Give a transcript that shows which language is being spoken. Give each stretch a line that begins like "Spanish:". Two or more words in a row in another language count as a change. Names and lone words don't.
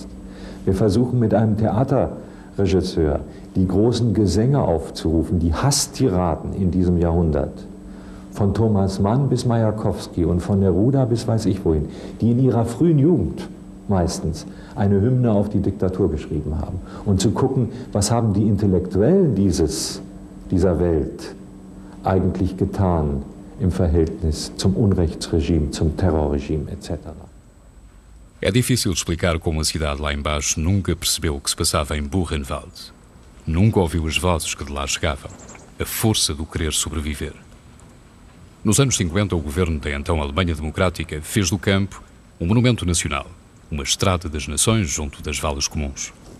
German: Wir versuchen mit einem Theaterregisseur die großen Gesänge aufzurufen, die Hasstiraden in diesem Jahrhundert, von Thomas Mann bis Majakowski und von Neruda bis weiß ich wohin, die in ihrer frühen Jugend meistens eine Hymne auf die Diktatur geschrieben haben. Und zu gucken, was haben die Intellektuellen dieser Welt eigentlich getan im Verhältnis zum Unrechtsregime, zum Terrorregime etc.
Portuguese: É difícil explicar como a cidade lá embaixo nunca percebeu o que se passava em Buchenwald. Nunca ouviu as vozes que de lá chegavam, a força do querer sobreviver. Nos anos 50, o governo da então Alemanha Democrática fez do campo um monumento nacional, uma estrada das nações junto das valas comuns.